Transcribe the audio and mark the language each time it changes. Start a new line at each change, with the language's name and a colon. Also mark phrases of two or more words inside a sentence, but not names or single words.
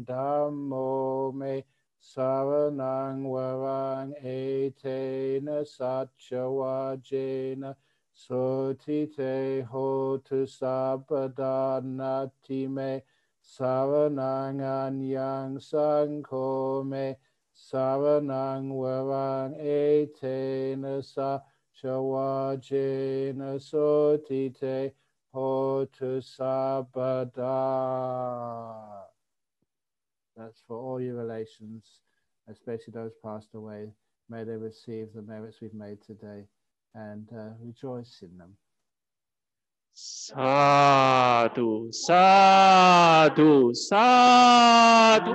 Pali: Dhammo Me Saranang Warang Etena Satchawajena Sotite Hotu Sabbadanati Me Saranang Anyang Sangho Me Saranang Warang Etena Satchawajena Sotite Hotu Sabada.
English: That's for all your relations, especially those passed away. May they receive the merits we've made today and rejoice in them.
Pali: Sadhu, sadhu, sadhu.